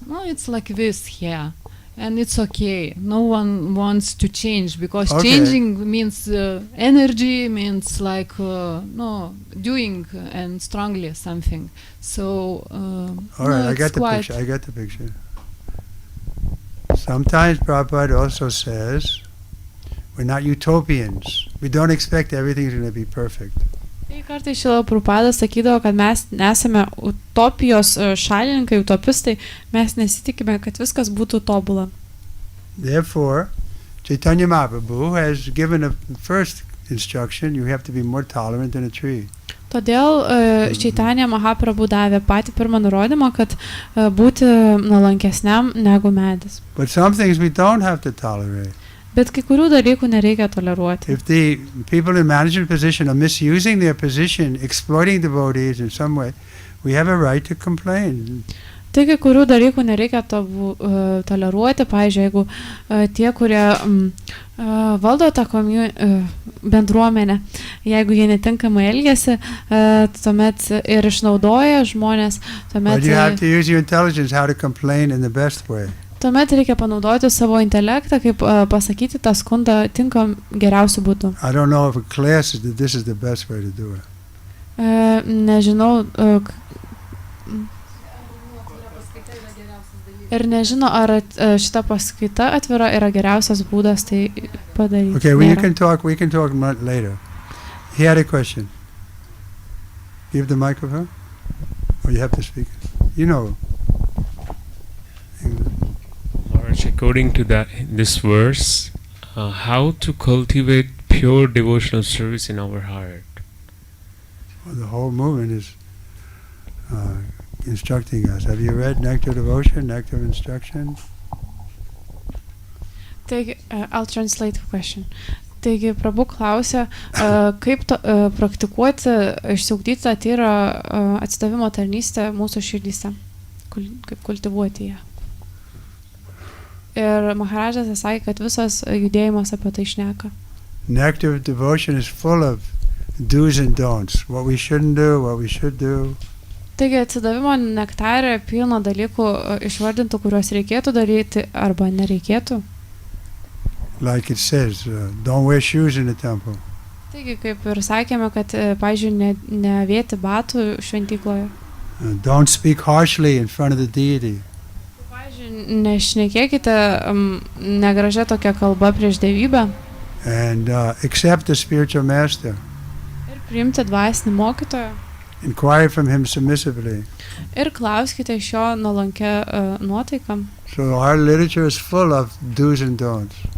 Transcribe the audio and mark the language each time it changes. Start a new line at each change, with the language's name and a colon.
English: No, it's like this here, and it's okay. No one wants to change because changing means energy, means like doing and strongly something. So all right, I got the picture. Sometimes Prabhupada also says we're not utopians. We don't expect everything's going to be perfect.
Lithuanian: Tai kartais Šrila Prabhupada sakydavo, kad mes nesame utopijos šalininkai, utopistai, mes nesitikime, kad viskas būtų tobula.
English: Therefore, Chaitanya Mahaprabhu has given a first instruction, you have to be more tolerant than a tree.
Lithuanian: Todėl Chaitanya Mahaprabhu davė patį pirmą nurodymą, kad būti nuolankesniam negu medis.
English: But some things we don't have to tolerate.
Lithuanian: Bet kai kurių dalykų nereikia toleruoti.
English: If the people in management position are misusing their position, exploiting devotees in some way, we have a right to complain.
Lithuanian: Tai kai kurių dalykų nereikia toleruoti, pavyzdžiui, jeigu tie, kurie valdo tą bendruomenę, jeigu jie netinkamai elgiasi, tuomet ir išnaudoja žmonės,
English: But you have to use your intelligence how to complain in the best way.
Lithuanian: Tuomet reikia panaudoti savo intelektą, kaip pasakyti tą skundą tinkam geriausiu būdu.
English: I don't know if a class is this is the best way to do it.
Lithuanian: Nežinau, Ir nežino, ar šita paskaita atvira yra geriausias būdas tai padaryti.
English: Okay, well,
Lithuanian: Nėra.
English: we can talk later. He had a question. Give the microphone. Or you have to speak. You know. Maharaj, according to this verse, how to cultivate pure devotional service in our heart? Well, the whole movement is instructing us. Have you read Nectar Devotion, Nectar of Instruction? Taigi, I'll translate the question.
Lithuanian: Taigi, Prabhu klausia, kaip praktikuoti, išsiugdyti tą tyrą atsidavimo tarnystę mūsų širdyse, kaip kultivuoti ją. Ir Maharajas sakė, kad visas judėjimas apie tai šneka.
English: Nectar of Devotion is full of do's and don'ts, what we shouldn't do, what we should do.
Lithuanian: Taigi atsidavimo nektarė pilna dalykų išvardintų, kuriuos reikėtų daryti arba nereikėtų.
English: Like it says, don't wear shoes in the temple.
Lithuanian: Taigi, kaip ir sakėme, kad, pavyzdžiui, nevėti batų šventykloje.
English: Don't speak harshly in front of the deity.
Lithuanian: Pavyzdžiui, nešnekėkite negražia tokia kalba prieš dievybę.
English: And accept the spiritual master.
Lithuanian: Ir priimti dvasinį mokytoją.
English: Inquire from him submissively.
Lithuanian: Ir klauskite iš jo nuolankia nuotaika.
English: So our literature is full of do's and don'ts.